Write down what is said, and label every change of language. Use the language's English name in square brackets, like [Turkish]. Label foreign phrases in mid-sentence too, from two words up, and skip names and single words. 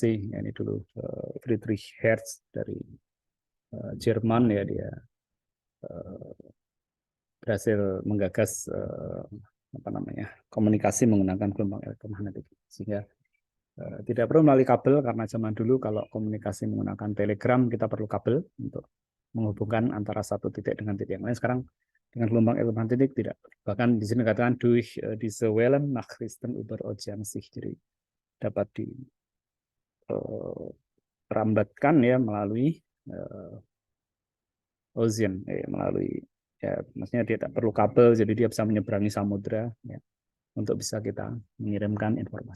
[Indonesian] Ya, ini dulu Friedrich Hertz dari Jerman ya, dia berhasil menggagas apa namanya, komunikasi menggunakan gelombang elektromagnetik, sehingga tidak perlu melalui kabel, karena zaman dulu kalau komunikasi menggunakan telegram kita perlu kabel untuk menghubungkan antara satu titik dengan titik yang lain. Sekarang dengan gelombang elektromagnetik tidak. Bahkan di sini dikatakan [German] durch diese Wellen Nachrichten über Ozean sich, [Indonesian] jadi dapat dirambatkan ya melalui ocean, melalui ya, maksudnya dia tak perlu kabel, jadi dia bisa menyeberangi samudra ya, untuk bisa kita mengirimkan informasi.